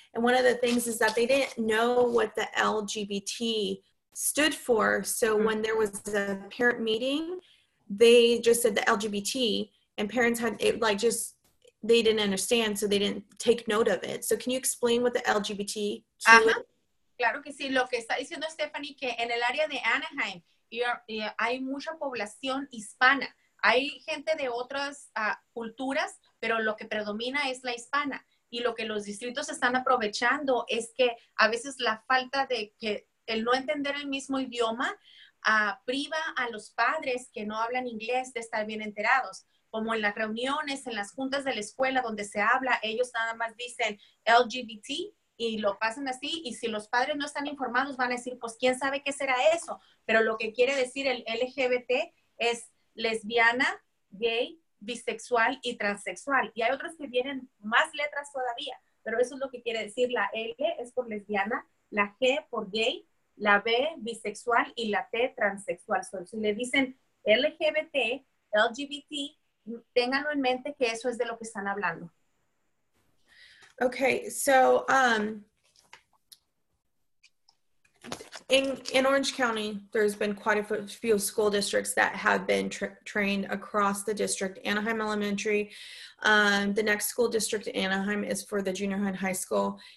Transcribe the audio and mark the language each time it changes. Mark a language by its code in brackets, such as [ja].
[en] And one of the things is that they didn't know what the LGBT stood for. So when there was a parent meeting, they just said the LGBT, and parents had it they didn't understand, so they didn't take note of it. So can you explain what the LGBT is? [es] Claro que sí, lo que está diciendo Stephanie, que en el área de Anaheim hay mucha población hispana, hay gente de otras culturas, pero lo que predomina es la hispana, y lo que los distritos están aprovechando es que a veces la falta de que el no entender el mismo idioma priva a los padres que no hablan inglés de estar bien enterados. Como en las reuniones, en las juntas de la escuela donde se habla, ellos nada más dicen LGBT y lo pasan así, y si los padres no están informados van a decir, pues quién sabe qué será eso, pero lo que quiere decir el LGBT es lesbiana, gay, bisexual y transexual, y hay otros que vienen más letras todavía, pero eso es lo que quiere decir. La L es por lesbiana, la G por gay, la B bisexual y la T transexual. Si le dicen LGBT, LGBT, ténganlo en mente que eso es de lo que están hablando. [en] Okay, so in Orange County, there's been quite a few school districts that have been trained across the district. Anaheim Elementary, the next school district in Anaheim is for the junior high and high school.